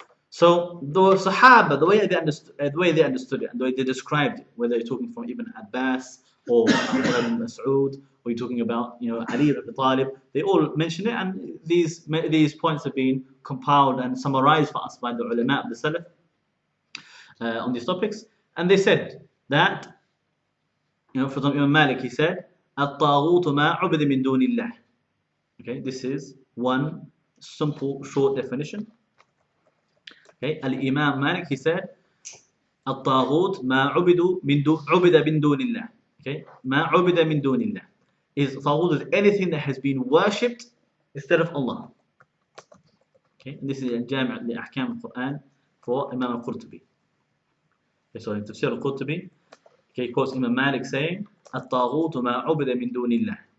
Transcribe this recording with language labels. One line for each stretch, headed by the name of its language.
English: So the Sahaba, the way they understood it, and the way they described it, whether you're talking from Ibn Abbas or Ibn Mas'ud, or you're talking about Ali ibn Abi Talib, they all mention it, and these points have been compiled and summarized for us by the ulama of the Salaf on these topics. And they said that, for example, Imam Malik, he said,
Arabic: الطاغوت ما عبد من دون الله.
English: Okay, this is one simple short definition. Okay, Al-Imam Malik, he said,
Arabic: الطاغوت ما عبد من دون الله.
English: Okay,
Arabic: ما عبد من دون الله
English: is Taghut is anything that has been worshipped instead of Allah. Okay, and this is Jami' al-Ahkam al-Quran for Imam al-Qurtubi. Okay, so in Tafsir al-Qurtubi, he quotes Imam Malik saying,
Arabic: الطاغوت ما عبد من دون الله.